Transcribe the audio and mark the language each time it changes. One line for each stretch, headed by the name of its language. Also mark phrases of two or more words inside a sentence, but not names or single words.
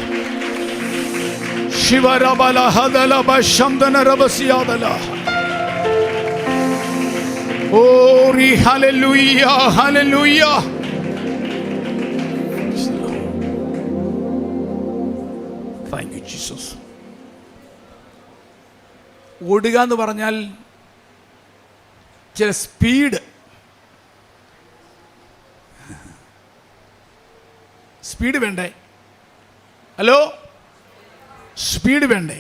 English: Shivarabala hadala bashamdana rabasiyadala. Glory, hallelujah, hallelujah. Thank you, Jesus.
Malayalam: ഓടുക എന്ന് പറഞ്ഞാൽ ചില സ്പീഡ് വേണ്ടേ? ഹലോ, സ്പീഡ് വേണ്ടേ?